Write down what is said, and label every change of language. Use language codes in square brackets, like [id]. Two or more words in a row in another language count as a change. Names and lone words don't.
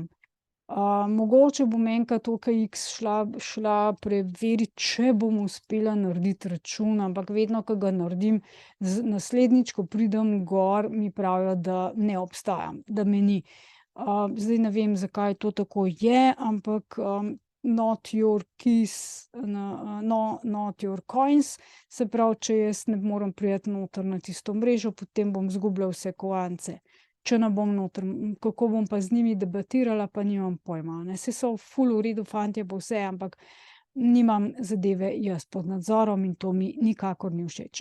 [sl] Mogoče bom enkrat OKX šla preverit, če bom uspela narediti račun, ampak vedno, ko ga naredim, naslednjič, ko pridem gor, mi pravijo, da ne obstajam, da me ni. Zdaj ne vem, zakaj to tako je, ampak, [en] not your keys, not your coins, [sl] se pravi, če jaz ne morem priti noter na tisto mrežo, potem bom izgubila vse kovance. Če ne bom noter, kako bom pa z njimi debatirala, pa nimam pojma, a ne. Saj so ful v redu fantje pa vse, ampak nimam zadeve jaz pod nadzorom in to mi nikakor ni všeč.